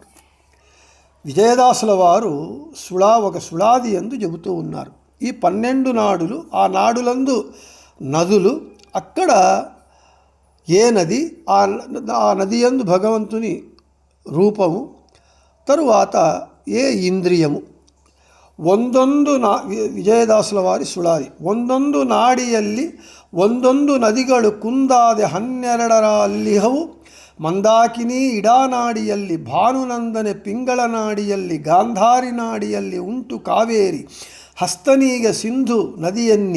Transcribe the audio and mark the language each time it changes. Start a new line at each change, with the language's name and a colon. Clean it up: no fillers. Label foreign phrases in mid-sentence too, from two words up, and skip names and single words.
Telugu: విజయదాసుల వారు ఒక సుళాది యందు చెబుతూ ఉన్నారు. ఈ 12 నాడులు, ఆ నాడులందు నదులు, అక్కడ ఏ నది, ఆ నది యందు భగవంతుని రూపము, తరువాత ఏ ఇంద్రియము,
Kannada: ಒಂದೊಂದು
Telugu: విజయదాసుల వారి
Kannada: ಸುಳಾದಿ ಒಂದೊಂದು ನಾಡಿಯಲ್ಲಿ ಒಂದೊಂದು ನದಿಗಳು ಕುಂದಾದೆ 12 ಅಲ್ಲಿಹವು. ಮಂದಾಕಿನಿ ಇಡಾನಾಡಿಯಲ್ಲಿ, ಭಾನುನಂದನೆ ಪಿಂಗಳ ನಾಡಿಯಲ್ಲಿ, ಗಾಂಧಾರಿ ನಾಡಿಯಲ್ಲಿ ಉಂಟು ಕಾವೇರಿ, ಹಸ್ತನೀಗ ಸಿಂಧು ನದಿಯನ್ನಿ,